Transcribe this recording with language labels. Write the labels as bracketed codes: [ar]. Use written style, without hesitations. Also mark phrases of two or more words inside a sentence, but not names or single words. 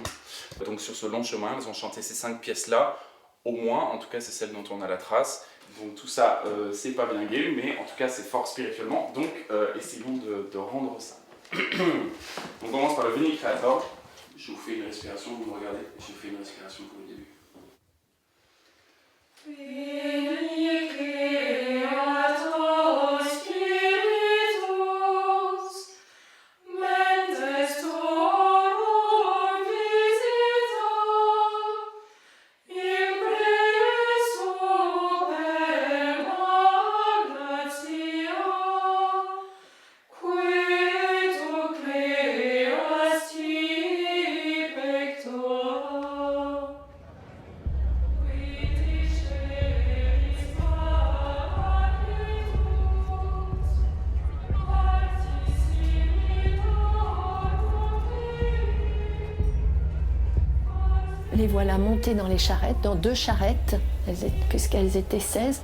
[fr] Donc sur ce long chemin, elles ont chanté ces 5 pièces-là, au moins, en tout cas c'est celle dont on a la trace. Donc tout ça, c'est pas bien gai, mais en tout cas c'est fort spirituellement, donc essayons de rendre ça. On commence par le Veni Creator. Je vous fais une respiration, vous me regardez, je vous fais une respiration pour le début. [la] Veni Creator Spiritus, mentes tuorum visita, impresso per gratia, qui tu creasti pectora. [fr] Les voilà montées dans les charrettes, dans 2 charrettes, puisqu'elles étaient 16.